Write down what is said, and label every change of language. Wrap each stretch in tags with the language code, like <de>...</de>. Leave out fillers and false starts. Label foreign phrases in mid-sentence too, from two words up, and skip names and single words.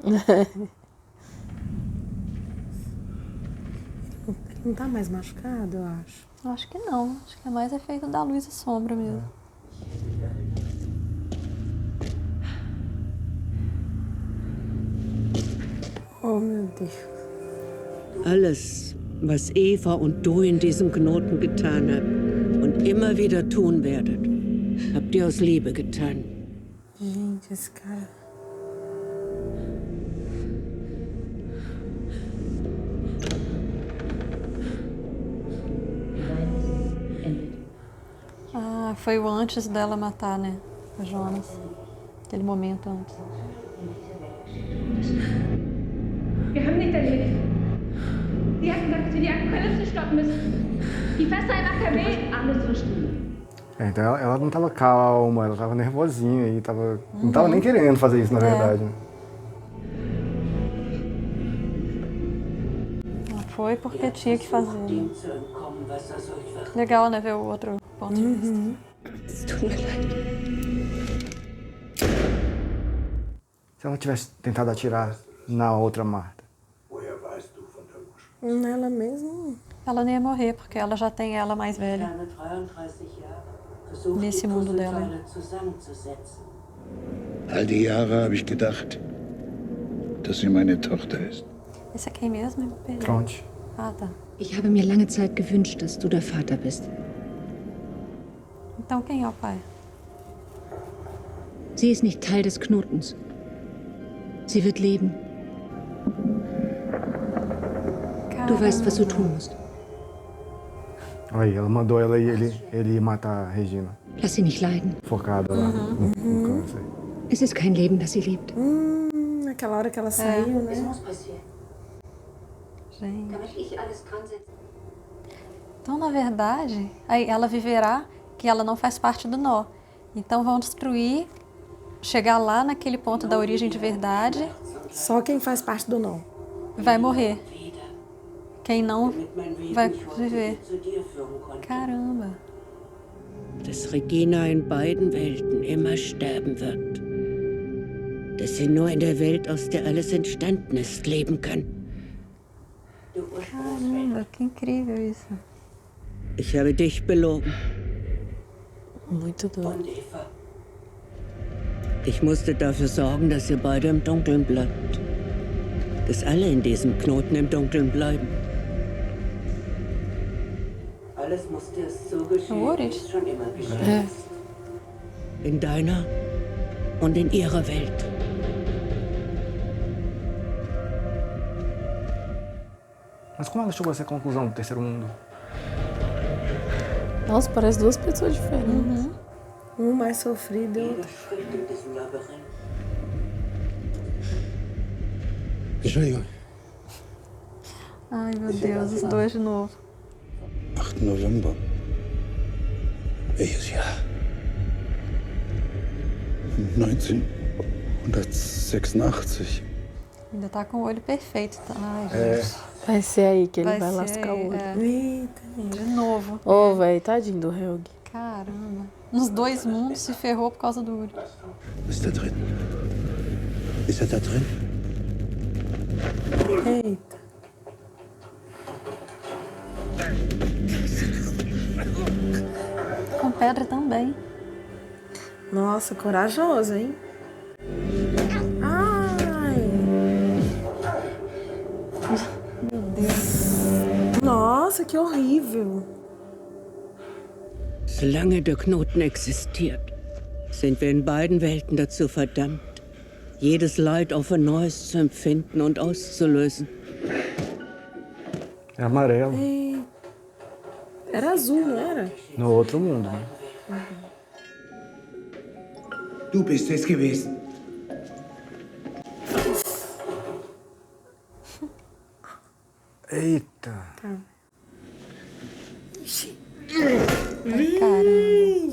<pt>Ele não tá mais machucado, eu acho. Acho que não. Acho que é mais efeito da luz e sombra mesmo. Oh, meu Deus.</pt> <de>Alles, was Eva und du in diesem Knoten getan habt und immer wieder tun werdet, habt ihr aus Liebe getan.</de> <pt>Gente, esse cara... Ah, foi o antes dela matar, né? O Jonas. Aquele momento antes.</pt> <de>Wir haben nicht erledigt. Sie hatten gesagt, dass wir die Apokalypse stoppen müssen. Die Fässer in AKW, alles verstehen.</de> <pt>Então ela não tava calma, ela tava nervosinha e tava... Não tava nem querendo fazer isso, na verdade. Né? Ela foi porque tinha que fazer. Né? Legal, né? Ver o outro ponto de vista.</pt> <de>Es tut mir leid.</de> <pt>Se ela tivesse tentado atirar na outra Marta. Nela mesmo... Ela não ia morrer, porque ela já tem ela mais velha. Nesse mundo dela.</pt> <de>All die Jahre habe ich gedacht, dass sie meine Tochter ist.</de> <pt>Esse é quem mesmo? Perdi. Tronte. Ah, tá.</pt> <de>Ich habe mir lange Zeit gewünscht, dass du der Vater bist.</de> <pt>Então quem é o pai?</pt> <de>Sie ist nicht Teil des Knotens. Sie wird leben. Du weißt, was du tun musst.</de> <pt>Aí, ela mandou ela e ele ir matar a Regina.</pt> <de>Lass sie nicht leiden.</de> <pt>Focada lá no câncer.</pt> <de>Es ist kein Leben, das sie lebt.</de> <pt>Naquela hora que ela saiu, né? Gente. Então, na verdade, aí ela viverá que ela não faz parte do nó. Então vão destruir, chegar lá naquele ponto da origem de verdade, Só quem faz parte do nó. vai morrer. Quem não vai viver. Caramba.</pt> <de>Dass Regina in beiden Welten immer sterben wird. Dass sie nur in der Welt, aus der alles entstanden ist, leben kann.</de> <pt>Caramba, que incrível isso.</pt> <de>Ich habe dich belogen.</de> <pt>Muito doido.</pt> <de>Ich musste dafür sorgen, dass ihr beide im Dunkeln bleibt. Dass alle in diesem Knoten im Dunkeln bleiben. Alles musste es so geschehen, wie es schon immer geschehen ist. In deiner und in ihrer Welt.</de> <pt>Mas como ela chegou a essa conclusão do terceiro mundo? Nossa, parece 2 pessoas diferentes. Um mais sofrido e outro.</pt> <de>In diesem Labyrinth. Entschuldigung.</de> <pt>Ai, meu Deus, os dois de novo.</pt> <de>8. November. Welches Jahr? 1986.</de> <pt>Ainda tá com o olho perfeito. Tá? Ai, gente. Vai ser aí que ele vai ser, lascar o olho. Eita, De novo. Ô, velho, tadinho do Helg. Caramba. Nos 2 mundos se ferrou por causa do olho.</pt> <de>Ist da drin. Ist er da drin?</de> <pt>Eita. Com pedra também. Nossa, corajoso, hein? Ai. Meu Deus. Nossa, que horrível.</pt> <de>Solange der Knoten existiert, sind wir in beiden Welten dazu verdammt, jedes Leid auf ein neues zu empfinden und auszulösen.</de> <pt>É amarelo. Ei. Era azul, não era? No outro mundo, né?</pt> <de>Du bist es gewesen.</de> <pt>Eita. Caramba.</pt>